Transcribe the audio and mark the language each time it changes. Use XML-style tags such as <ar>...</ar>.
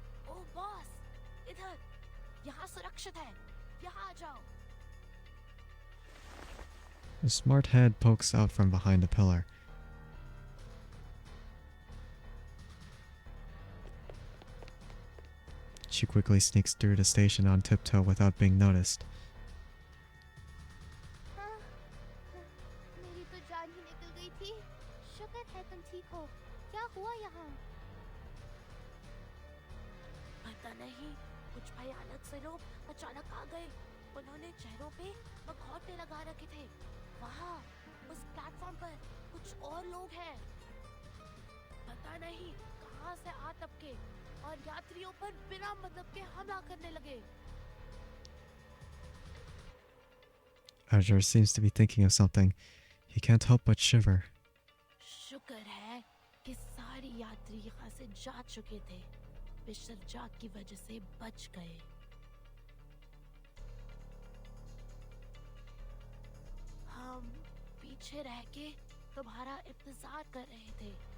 <hi>ओ boss, इधर, यहाँ सुरक्षित है, यहाँ आ जाओ.</hi> <en>A smart head pokes out from behind a pillar. she quickly sneaks through the station on tiptoe without being noticed.</en> <hi>मेरी तो जान ही निकल गई थी। शुक्र है तुम ठीक हो। क्या हुआ यहाँ? पता नहीं, कुछ भयानक से लोग अचानक आ गए। उन्होंने चेहरों पे मखौटे लगा रखे थे। वहाँ उस प्लेटफॉर्म पर कुछ और लोग हैं। पता नहीं कहाँ से आ टपके और यात्रियों पर बिना मतलब के हमला करने लगे।</hi> <en>Azure seems to be thinking of something. He can't help but shiver.</en> <hi>शुक्र है कि सारे यात्री यहाँ से जा चुके थे। विसर्जक की वजह से बच गए। हम पीछे रह के तुम्हारा इंतजार कर रहे थे।</hi>